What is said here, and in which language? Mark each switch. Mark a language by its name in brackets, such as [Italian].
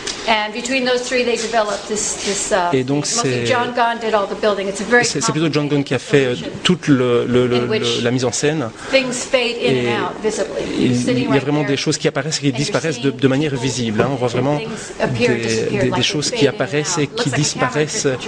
[English] And between those three, they developed this. [French] Et donc [English] mostly John Gone did all the building. It's a very [French] c'est plutôt John Gone qui a fait toute la mise en scène. [English] Things fade in and out visibly. [French] Il y a vraiment des choses qui apparaissent et qui disparaissent de manière visible. On voit vraiment des choses qui apparaissent et qui disparaissent.